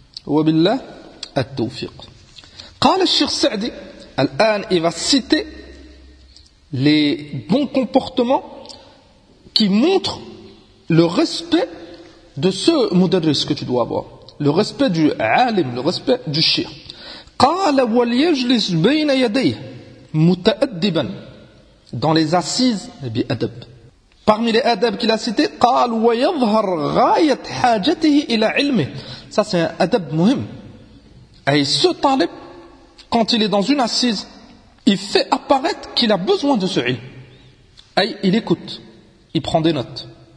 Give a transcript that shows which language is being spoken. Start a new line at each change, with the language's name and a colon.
Arabic: وبالله التوفيق. قال الشيخ سعدي الآن
French: il va citer les bons comportements qui montre le respect de ce mudarris que tu dois avoir. Le respect du alim, le respect du shir.
Arabic: قَالَ وَلْيَجْلِسْ بَيْنَ يَدَيْهِ مُتَأَدِّبًا
French: dans les assises,
Arabic: بِأَدَبْ.
French: Parmi les adabs qu'il a cités,
Arabic: قَالَ وَيَظْهَرْ غَايَتْ حَاجَتِهِ إِلَى عِلْمِهِ.
French: Ça c'est un adab muhim. Et ce talib, quand il est dans une assise, il fait apparaître qu'il a besoin de ce ilm. Et il écoute. Il prend des notes.